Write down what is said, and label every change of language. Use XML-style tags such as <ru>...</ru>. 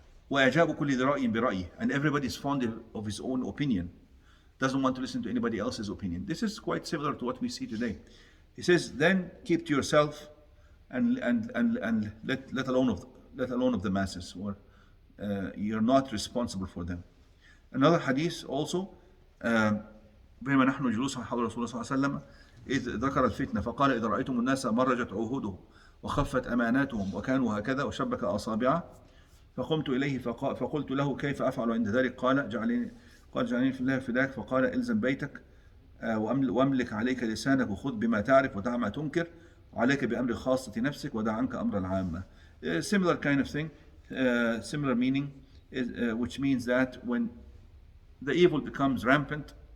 <ar>وَأَجَابُ كُلِّ ذِي رَأْيٍ بِرَأْيِهِ,</ar> <en>and everybody is fond of his own opinion. Doesn't want to listen to anybody else's opinion. This is quite similar to what we see today. He says, then keep to yourself and let alone of the masses, or you're not responsible for them. Another hadith also,</en> <ar>بينما نحن جلوس حول رسول الله صلى الله عليه وسلم إذ ذكر الفتنة فقال إذا رأيتم الناس مرجت عهودهم وخفت أماناتهم وكانوا هكذا وشبك أصابعه فقمت إليه فقلت له كيف أفعل عند ذلك؟ قال جعلني في الله فداك. فقال إلزم بيتك وأملك عليك لسانك وخذ بما تعرف ودع ما تنكر وعليك بأمر خاصة نفسك ودع عنك أمر العامة.</ar> <en>Similar kind of thing, similar meaning, which means that when the evil becomes rampant,</en>